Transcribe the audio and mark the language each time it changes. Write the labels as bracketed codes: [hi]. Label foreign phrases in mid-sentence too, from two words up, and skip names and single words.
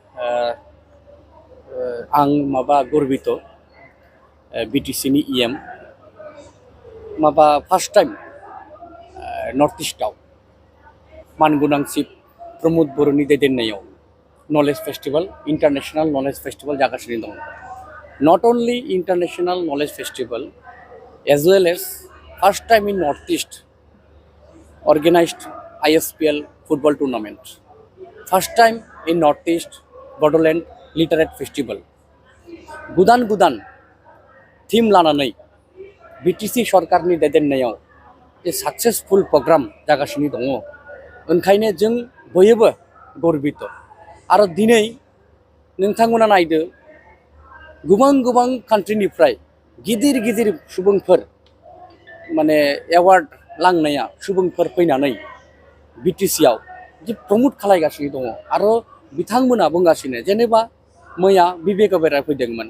[brx] आं माबा गर्बित बिटिसिनि इ.एम माबा [en] first time [brx] नर्थ इस्टआव मानगोनां चिफ प्रमोद बर'नि दैदेननायाव [en] knowledge festival international knowledge festival [brx] जागासिनो दं। [en] not only international knowledge festival as well as first time in North East organized ISPL football tournament. First time in North East [brx] बड'ल लिटारेट फेस्टिवल गुदान थीम लानानै बिटिसि सरकारनि दैदेननायाव जे [en] successful program [brx] जागासिनो दङ। ओंखायनो जों बयबो गर्बित आरो दिनै नोंथांमोना नायदो गोबां कान्ट्रिनिफ्राय गिदिर सुबुंफोर माने एवार्ड लांनाया सुबुंफोर फैनानै बिटिसिआव जे प्रमोट खालायगासिनो दङ आरो बिथांमोना बुंगासिनो जेनेबा मैया बिबेक अबेरा फैदोंमोन।